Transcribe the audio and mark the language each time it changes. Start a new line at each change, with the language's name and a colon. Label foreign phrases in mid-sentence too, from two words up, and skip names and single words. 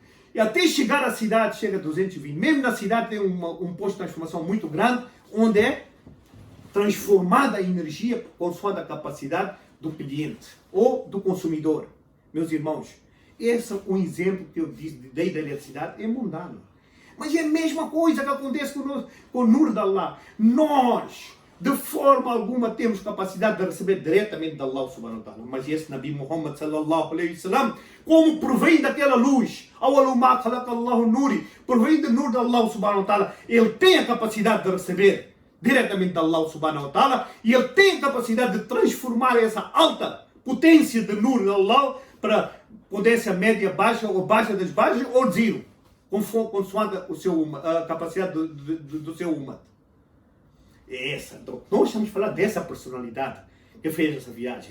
Portuguese: E até chegar à cidade, chega a 220. Mesmo na cidade tem um posto de transformação muito grande, onde é transformada a energia consoante a capacidade do cliente ou do consumidor. Meus irmãos, esse é um exemplo que eu dei da eletricidade, é mundano. Mas é a mesma coisa que acontece com o Nur de Allah. Nós, de forma alguma, temos capacidade de receber diretamente de
Arabic: الله سبحانه وتعالى.
Portuguese: Mas esse Nabi Muhammad
Arabic: صلى الله عليه وسلم,
Portuguese: como provém daquela luz, provém do Nur de
Arabic: الله سبحانه وتعالى,
Portuguese: ele tem a capacidade de receber diretamente de
Arabic: الله سبحانه وتعالى
Portuguese: e ele tem a capacidade de transformar essa alta potência de Nur de Allah para potência média, baixa ou baixa das baixas ou zero, consoante a capacidade do seu umat. Então, nós estamos falando dessa personalidade que fez essa viagem.